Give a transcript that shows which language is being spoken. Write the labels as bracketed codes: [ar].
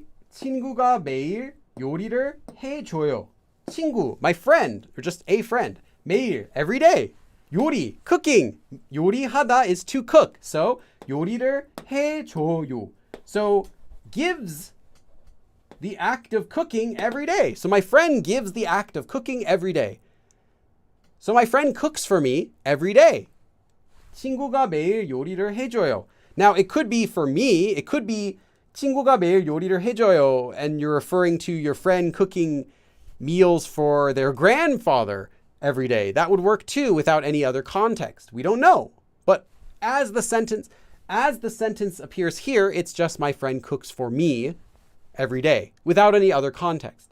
[ko] 친구가 매일 요리를 해줘요. [en] 친구, my friend, or just a friend. 매일, every day. 요리, cooking. 요리하다 is to cook. [ko] So, 요리를 해줘요. [en] So, gives the act of cooking every day. So, my friend gives the act of cooking every day. So, my friend cooks for me every day. [ko] 친구가 매일 요리를 해줘요. [en] Now, it could be for me, it could be [ko] 친구가 매일 요리를 해줘요, [en] and you're referring to your friend cooking meals for their grandfather every day. That would work too without any other context. We don't know. But as the sentence appears here, it's just my friend cooks for me every day without any other context.